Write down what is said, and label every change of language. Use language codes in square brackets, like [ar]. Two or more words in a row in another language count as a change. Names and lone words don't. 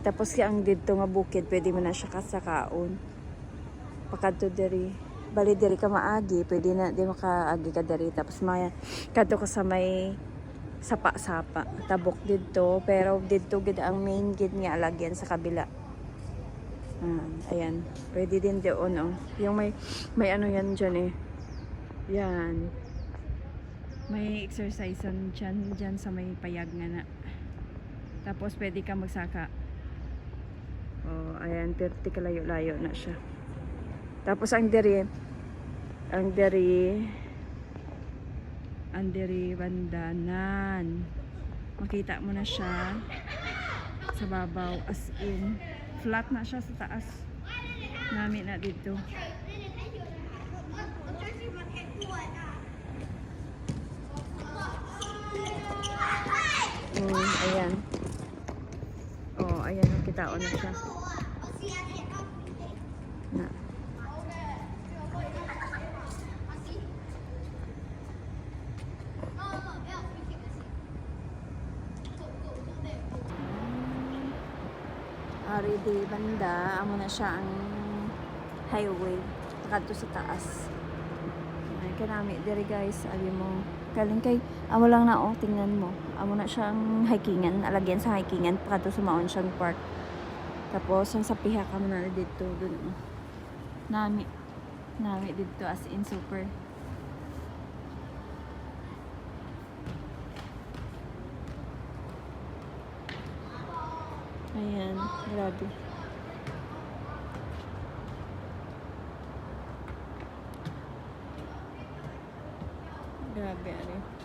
[hil] Tapos ang dito nga bukid, pwede mo na siya kasakaon. Pakadto dari. Bali diri ka maagi, pwede na di makaagi ka dari. Tapos maya kadto ka sa may sapa-sapa. Tabok dito, pero dito gid ang main gid nga alagyan sa kabila. [tl] Ayan. Pwede din doon oh. Yung may ano yan diyan eh. Yan. [hil] May exercisean dyan sa may payag nga na. Tapos pwede ka magsaka. Oh, ayan, 30 kalayo-layo na siya. Tapos ang diri bandanan. Makita mo na siya sa babaw, [tl] as in flat na siya sa taas. [hil] Nami na dito. Ayan. Oh, ayan, nakitaon na siya. Na. Ari di banda, amo na siya ang highway kadto sa taas. Ay kanami diri guys, ali mo kaling kay amo lang na oh, [tl] tingnan mo. [hil] Amo na siyang hikingan, alagyan sa hikingan kadto sa Mount Shan Park. Tapos ang sa piha ka na dito dun. Nami dito as in super. [tl] Ayan, grabe. Grabe, ano.